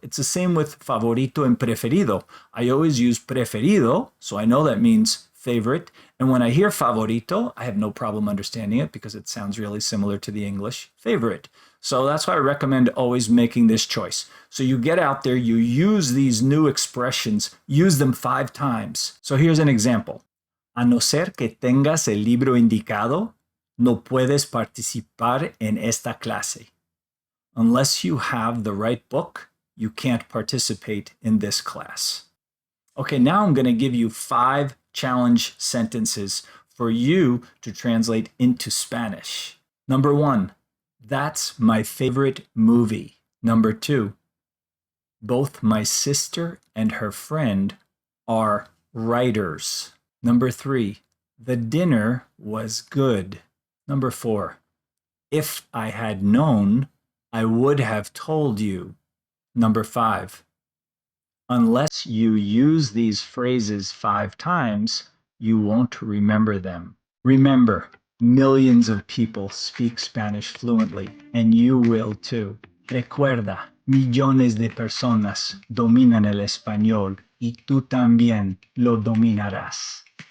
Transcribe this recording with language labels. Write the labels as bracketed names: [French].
[English] It's the same with favorito and preferido. I always use preferido, so I know that means favorite. And when I hear favorito, I have no problem understanding it because it sounds really similar to the English favorite. So that's why I recommend always making this choice. So you get out there, you use these new expressions, use them 5 times. So here's an example. [Spanish] A no ser que tengas el libro indicado, no puedes participar en esta clase. [English] Unless you have the right book, you can't participate in this class. Okay, now I'm going to give you 5 challenge sentences for you to translate into Spanish. Number 1, that's my favorite movie. Number 2, both my sister and her friend are writers. Number 3, the dinner was good. Number 4, if I had known, I would have told you. Number 5, unless you use these phrases 5 times, you won't remember them. Remember, millions of people speak Spanish fluently, and you will too. [Spanish] Recuerda, millones de personas dominan el español y tú también lo dominarás.